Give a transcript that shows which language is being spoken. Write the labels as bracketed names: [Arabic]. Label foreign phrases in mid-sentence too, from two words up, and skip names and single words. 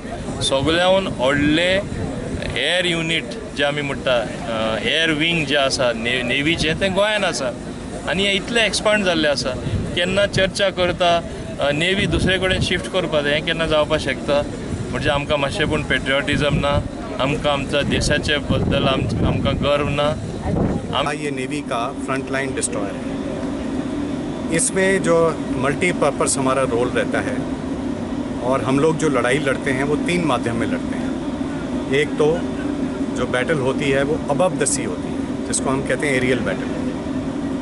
[Konkani] सगळ्यान व्हडलें [English] air unit [Konkani] जे आमी म्हणटा [English] air wing [Konkani] जे आसा नेवीचें तें गोंयान आसा आनी हें इतलें एक्सपांड जाल्लें आसा। केन्ना चर्चा करता नेवी दुसरे कडेन शिफ्ट करपा जाय हें केन्ना जावपाक शकता म्हणजे आमकां मातशें पूण पेट्रियोटिजम ना, आमकां आमच्या देशाचे बद्दल आमकां गर्व ना। [Hindi] ये नेवी का [English] front line destroyer [Hindi] है। इसमें जो मल्टीपर्पज़ हमारा रोल रहता है और हम लोग जो लड़ाई लड़ते हैं वो 3 माध्यम में लड़ते हैं। एक तो जो बैटल होती है वो [English] above the sea [Hindi] होती है जिसको हम कहते हैं [English] aerial battle.